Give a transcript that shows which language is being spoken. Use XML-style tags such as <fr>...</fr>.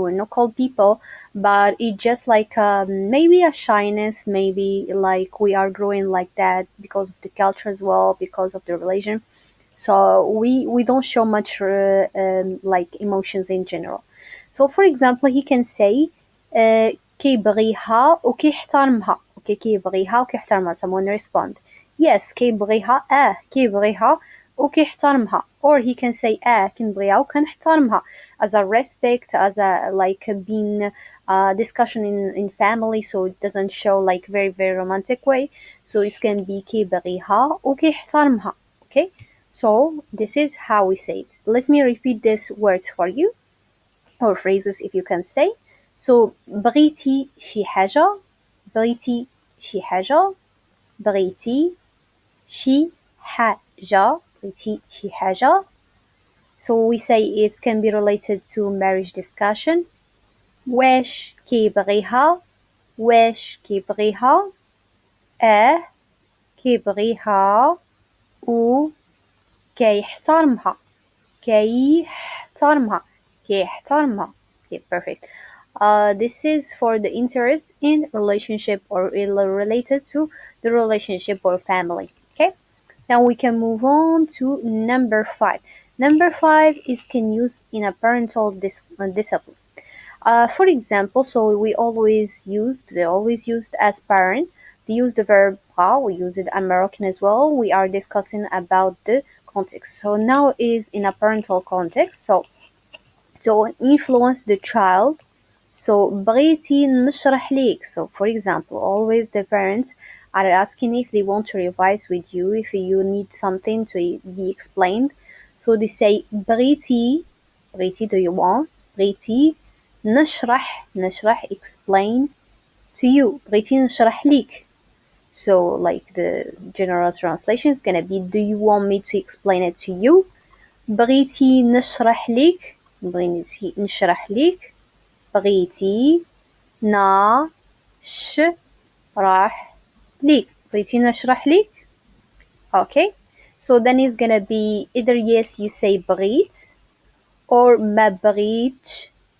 <en>We're not cold people, but it's just like maybe a shyness, maybe like we are growing like that because of the culture as well, because of the religion. So we don't show much like emotions in general. So for example, he can say</en> <ar>كي بغيها وكي احترمها.</ar> <en>Okay,</en> <ar>كي بغيها وكي احترمها.</ar> <en>Someone respond, yes,</en> <ar>كي بغيها كي بغيها وكي احترمها.</ar> <en>Or he can say</en> <ar>كنبغيها وكنحترمها,</ar> <en>as a respect, as a like being discussion in family, so it doesn't show like very romantic way. So it can be</en> <ar>كي بغيها وكي احترمها.</ar> <en>Okay, so this is how we say it. Let me repeat these words for you, or phrases if you can say. So</en> <ar>بغيتي شي حاجة, بغيتي شي حاجة, بغيتي شي حاجة, بغيتي شي حاجة.</ar> <en>So we say it can be related to marriage discussion.</en> <ar>واش كي بغيها, واش كي بغيها, كي بغيها و كي يحترمها, كي يحترمها, كي يحترمها.</ar> <en>Okay, perfect. This is for the interest in relationship or related to the relationship or family. Okay, now we can move on to number 5. Number 5 is can use in a parental discipline. For example, so they always used as parent. They use the verb bgha. We use it American as well. We are discussing about the context. So now is in a parental context. So to influence the child. So</en> <ar>بغيتي نشرح ليك.</ar> <en>So for example, always the parents are asking if they want to revise with you, if you need something to be explained. So they say</en> <ar>بغيتي,</ar> <en>do you want?</en> <ar>بغيتي نشرح</ar> <en>explain to you.</en> <ar>بغيتي نشرح ليك.</ar> <en>So like the general translation is gonna be, do you want me to explain it to you?</en> <ar>بغيتي نشرح ليك, بغيتي نشرح ليك, بغيتي نشرح ليك, بغيتي نشرح ليك.</ar> <en>Okay, So then it's gonna be either yes you say</en> <ar>بغيت</ar> <en>or</en> <ar>ما بغيتش.</ar>